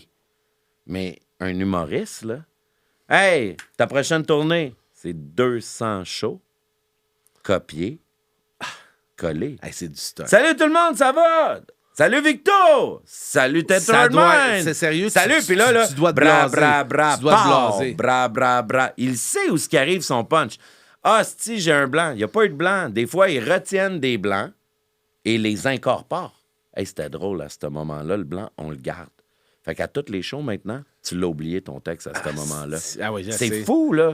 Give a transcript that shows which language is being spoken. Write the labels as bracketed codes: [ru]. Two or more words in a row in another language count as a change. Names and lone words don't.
[fr] Mais un humoriste, là, hey, ta prochaine tournée, c'est 200 shows, copiés, collés. Hey, c'est du stock. Salut tout le monde, ça va? Salut Victor! Salut Ça doit- Tetherman! c'est sérieux, Salut, tu- puis là, tu dois te bra, blaser. bra, bra, Tu dois te pow, blaser. bra, bra, bra. Il sait où ce qui arrive, son punch. Ah, si j'ai un blanc. Il n'y a pas eu de blanc. Des fois, ils retiennent des blancs et les incorporent. Hey, c'était drôle à ce moment-là. Le blanc, on le garde. Fait qu'à toutes les shows, maintenant, tu l'as oublié, ton texte, à ce moment-là. Ah oui, je C'est sais. fou, là.